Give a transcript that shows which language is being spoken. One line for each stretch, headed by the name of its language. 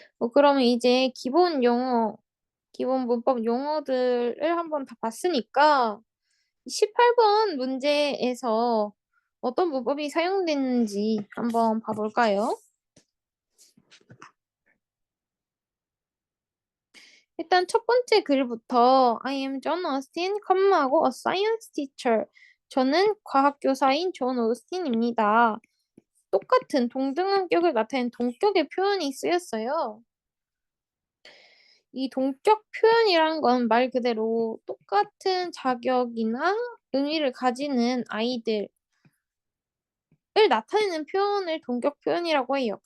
Korean: 그러면 이제 기본 용어, 기본 문법 용어들을 한번 다 봤으니까 18번 문제에서 어떤 문법이 사용됐는지 한번 봐볼까요? 일단 첫 번째 글부터
English: I am John Austin,
Korean: 컴마하고
English: a science teacher.
Korean: 저는 과학교사인 존 오스틴입니다. 똑같은 동등한격을 나타낸 동격의 표현이 쓰였어요. 이 동격 표현이란 건 말 그대로 똑같은 자격이나 의미를 가지는 아이들을 나타내는 표현을 동격 표현이라고 해요.